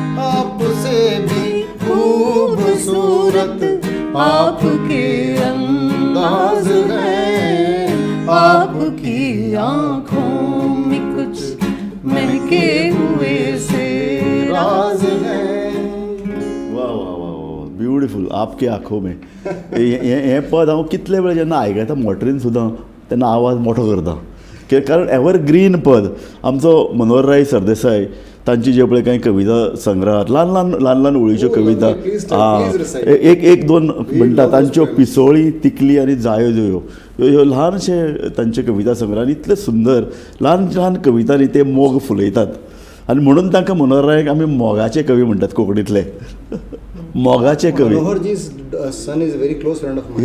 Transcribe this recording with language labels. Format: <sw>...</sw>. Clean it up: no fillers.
<hi>आपसे भी खूबसूरत आपके अंदाज हैं. आपकी आँखों में कुछ महके हुए से राज हैं. वाह वाह वाह वाह.</hi> <gom>ब्युटिफूल.</gom> <hi>आपके आँखों में</hi> <gom>हे पद हांव कितले वेळ जेन्ना आयकता मोटरीन सुद्दां तेन्ना आवाज मोठो करता कारण एवरग्रीन पद आमचो मनोहरराय सरदेसाय तांची जे पळय कांय कविता संग्रहात ल्हान ल्हान ओळीच्यो कविता एक दोन म्हणटा तांच्यो पिसोळी तिकली आनी जायो जोयो ह्यो ल्हानशे तांचे कविता संग्रहान इतले सुंदर ल्हान कवितांनी ते मोग फुलयतात आनी म्हणून तांकां मनोहररायाक आमी मोगाचे कवी म्हणटात कोंकणीतले मोगाचे कवी.</gom> <en>Manoharji's son is a very close friend of mine.</en>